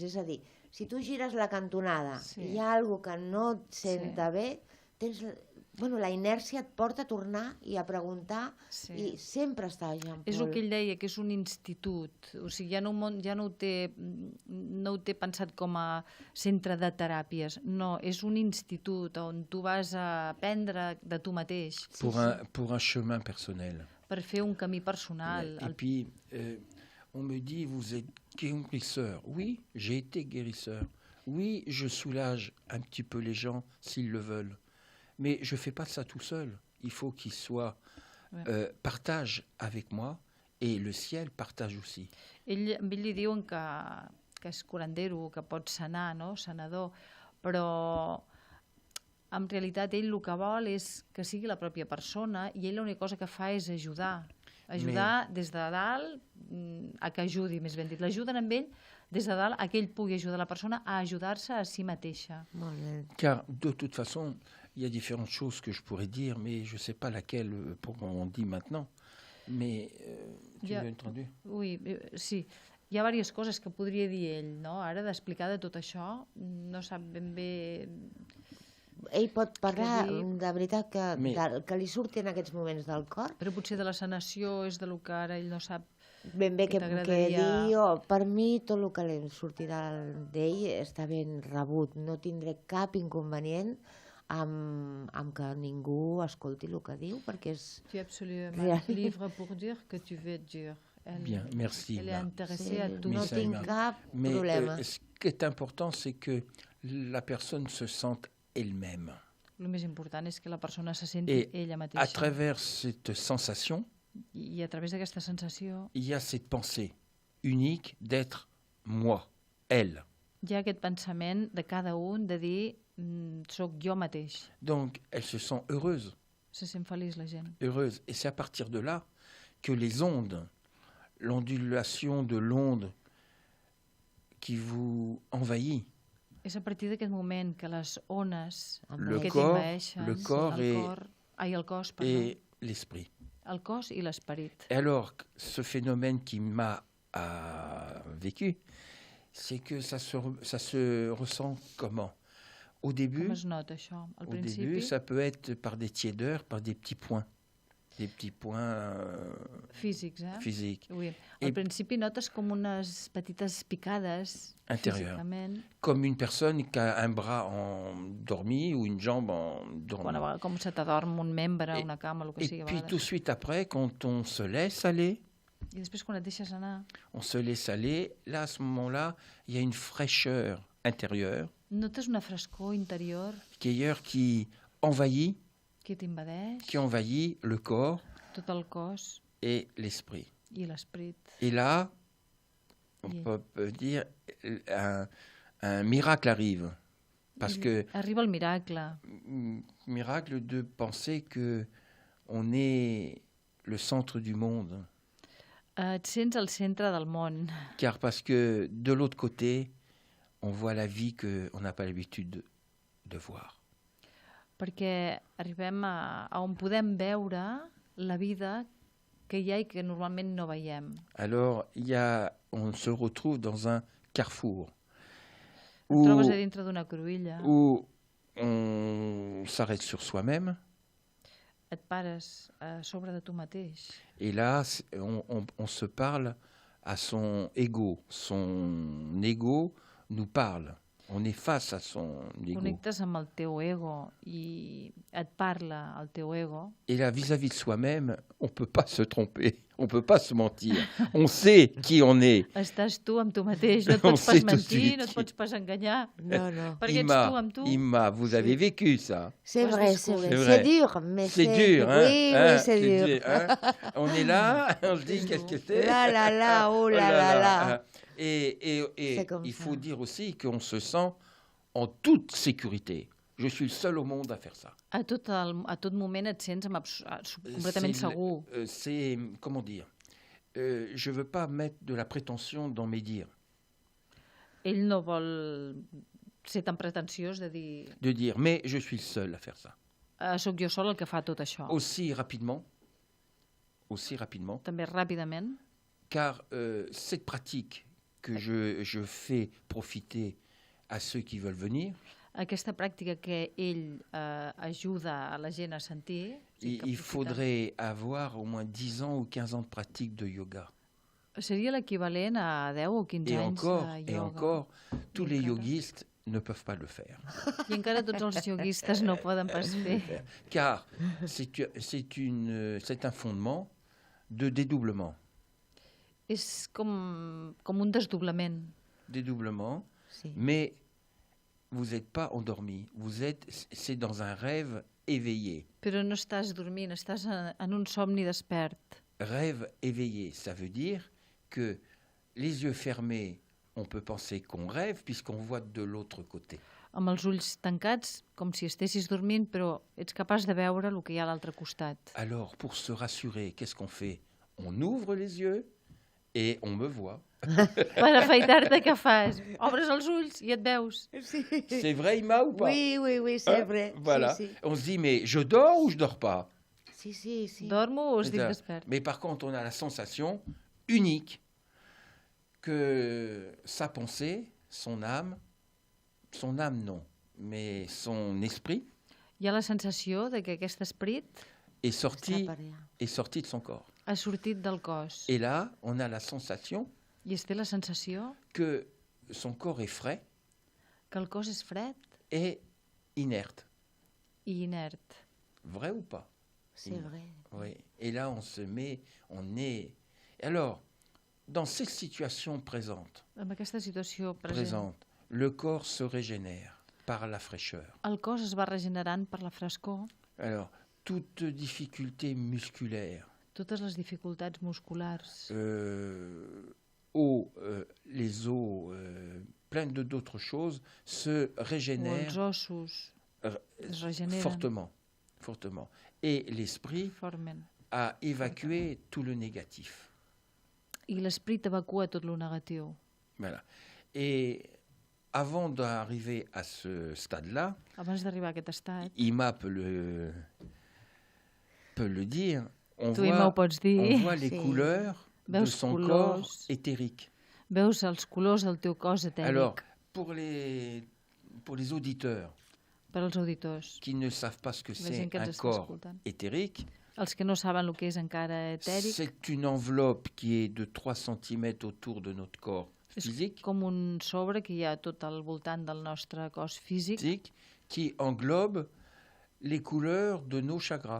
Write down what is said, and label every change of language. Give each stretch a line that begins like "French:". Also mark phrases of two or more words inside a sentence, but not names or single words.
Catalan: És a dir, si tu gires la cantonada i hi ha alguna cosa que no et senta bé, la inèrcia et porta a tornar i a preguntar i sempre està Jean Paul. És el que ell deia, que és un institut. O sigui, ja no ho té pensat com a centre de teràpies. No, és un institut on tu vas a aprendre de tu mateix.
French: Pour un chemin personnel.
Catalan: Per fer un camí personal.
French: Et puis, on me dit, vous êtes guérisseur. Oui, j'ai été guérisseur. Oui, je soulage un petit peu les gens s'ils le veulent. Mais je ne fais pas ça tout seul. Il faut qu'il soit partage avec moi et le ciel partage aussi.
Catalan: Ell li diuen que és curandero, que pot sanar, no? Sanador, però en realitat ell el que vol és que sigui la pròpia persona i ell l'única cosa que fa és ajudar des de dalt a que ajudi, més ben dit. L'ajuden amb ell des de dalt, a que ell pugui ajudar la persona a ajudar-se a si mateixa. Molt bé.
French: Car de toute façon, il y a différentes choses que je pourrais dire, mais je ne sais pas laquelle on dit maintenant. Mais tu l'as entendu? Oui,
Catalan: sí. Hi ha diverses coses que podria dir ell, no? Ara, d'explicar de tot això, no sap ben bé... Ell pot parlar de veritat que li surti en aquests moments del cor? Però potser de la sanació és del que ara ell no sap ben bé que digui, per mi tot el que li sortirà d'ell està ben rebut, no tindré cap inconvenient amb que ningú escolti el que diu, perquè és...
French: Tu es absolument libre pour dire que tu veux dire. Bien, merci. Elle est intéressée à tout.
Catalan: No tinc cap problema.
French: Ce qui est important, c'est que la personne se sente elle-même.
Catalan: Le més important és que la persona se senti ella mateixa.
French: À travers cette sensation,
Catalan: I a través d'aquesta sensació,
French: il y a cette pensée unique d'être moi, elle.
Catalan: Hi ha aquest pensament de cada un de dir soc jo mateix.
French: Donc, elle se sent heureuse.
Catalan: Se sent feliç la gent.
French: Heureuse. Et c'est à partir de là que les ondes, l'ondulation de l'onde qui vous envahit.
Catalan: És a partir d'aquest moment que les ones
French: le
Catalan: que
French: corps,
Catalan: t'envaeixen,
French: le corps
Catalan: el cos,
French: et l'esprit.
Catalan: El cos i l'esperit.
French: Et alors, ce phénomène qui m'a vécu, c'est que ça se ressent comment? Au début,
Catalan: Com es nota això? Al principi,
French: début, ça peut être par des tiédeurs, par des petits points. Des petits points
Catalan: físics,
French: physiques. Oui.
Catalan: Al principi notes com unes petites picades físicament.
French: Comme une personne qui a un bras endormi ou une jambe endormie.
Catalan: Com se t'adorm un membre, una cama, el que sigui.
French: Et puis tout de suite après, quand on se laisse aller,
Catalan: I després quan et deixes anar,
French: on se laisse aller, là, à ce moment-là, il y a une fraîcheur intérieure.
Catalan: Notes una frescor interior
French: qui envahit,
Catalan: que t'invadeix,
French: qui envahit le corps
Catalan: tot el cos
French: et l'esprit.
Catalan: I l'esperit.
French: Et là, on peut dire, un miracle arrive. Parce que
Catalan: arriba el miracle.
French: Miracle de penser que on est le centre du monde.
Catalan: Et sents al centre del món.
French: Car parce que de l'autre côté, on voit la vie qu'on n'a pas l'habitude de voir.
Catalan: Perquè arribem a on podem veure la vida que hi ha i que normalment no veiem.
French: Alors, on se retrouve dans un carrefour.
Catalan: Et trobes a dintre d'una cruïlla.
French: Où on s'arrête sur soi-même.
Catalan: Et pares a sobre de tu mateix.
French: Et là, on se parle à son ego. Son ego nous parle. On est face à son ego.
Catalan: Connectes amb el teu ego i et parla el teu ego.
French: Et là, vis-à-vis de soi-même, on ne peut pas se tromper, on ne peut pas se mentir. On sait qui on est.
Catalan: Estàs tu amb tu mateix, no et pots pas mentir, no et pots pas enganyar. No, no. Perquè ets tu amb tu.
French: Imma, vous avez vécu ça. C'est vrai, c'est vrai. C'est dur, mais c'est dur. Hein, oui, hein, oui, c'est dur. Hein. On est là, on se dit qu'est-ce que c'est. Là, là, là, oh là là là. Et il faut dire aussi qu'on se sent en toute sécurité. Je suis le seul au monde à faire ça.
Catalan: A tot moment et sents completament segur.
French: C'est, comment dire, je ne veux pas mettre de la prétention dans mes dires.
Catalan: Ell no vol ser tan pretensiós de dir...
French: De dire, mais je suis le seul à faire ça.
Catalan: Soc jo sol el que fa tot això.
French: Aussi rapidement.
Catalan: També ràpidament.
French: Car cette pratique que je fais profiter à ceux qui veulent venir.
Catalan: Aquesta pràctica que ell ajuda a la gent a sentir.
French: Il faudrait avoir au moins 10 ans ou 15 ans de pratique de yoga.
Catalan: Seria l'equivalent a 10 o 15 anys de yoga.
French: Et encore, tous les yogistes ne peuvent pas le faire.
Catalan: I encara tots els yoguistes no poden pas fer.
French: Car c'est un fondement de dédoublement.
Catalan: És com un desdoblament.
French: Dédoublement,
Catalan: sí.
French: Mais vous n'êtes pas endormi. C'est dans un rêve éveillé.
Catalan: Però no estàs dormint, estàs en un somni despert.
French: Rêve éveillé, ça veut dire que les yeux fermés, on peut penser qu'on rêve puisqu'on voit de l'autre côté.
Catalan: Amb els ulls tancats, com si estessis dormint, però ets capaç de veure el que hi ha a l'altre costat.
French: Alors, pour se rassurer, qu'est-ce qu'on fait? On ouvre les yeux et on me voit.
Catalan: Per afaitar-te, què fas? Obres els ulls i et veus.
French: C'est vrai, Ima, ou pas? Oui, c'est vrai. Voilà.
Catalan: Sí.
French: On se dit, mais je dors ou je dors pas?
Catalan: Sí. Dormo o estic
French: Ça.
Catalan: despert?
French: Mais par contre, on a la sensation unique que sa pensée, son âme non, mais son esprit
Catalan: Hi ha la sensació de que aquest esperit
French: est sorti
Catalan: Està per allà.
French: de son corps.
Catalan: ha sortit del cos.
French: Et là, on a la sensation
Catalan: I es té la sensació
French: que son corps est frais
Catalan: que el cos és fred
French: et inerte.
Catalan: i inert.
French: Vrai ou pas? C'est vrai. Oui. Et là, on est... Alors, dans cette situation présente,
Catalan: En aquesta situació present,
French: le corps se régénère par la fraîcheur.
Catalan: el cos es va regenerant per la frescor.
French: Alors, toute difficulté musculaire,
Catalan: Totes les dificultats musculars,
French: les os, plein d'autres choses se
Catalan: o
French: régénèrent
Catalan: els ossos es regeneren
French: fortement. Et l'esprit
Catalan: formen.
French: a évacué tout le négatif.
Catalan: I l'esprit evacua tot lo negatiu.
French: Voilà. Et avant d'arriver à ce stade-là,
Catalan: Abans d'arribar a aquest estat,
French: Ima peut le dire, on
Catalan: tu, Ima, ho pots dir,
French: voit les
Catalan: Sí.
French: couleurs de
Catalan: Veus
French: son
Catalan: colors.
French: corps éthérique.
Catalan: veus els colors del teu cos
French: Alors,
Catalan: etèric.
French: pour les auditeurs
Catalan: Per als auditors,
French: qui ne savent pas ce que
Catalan: la
French: c'est
Catalan: gent que ens
French: un
Catalan: està
French: corps
Catalan: escoltant.
French: éthérique,
Catalan: Els que no saben el que és encara etèric,
French: c'est une enveloppe qui est de 3 cm autour de notre corps
Catalan: és
French: physique,
Catalan: com un sobre que hi ha tot al voltant del nostre cos físic,
French: qui englobe les couleurs de nos chakras.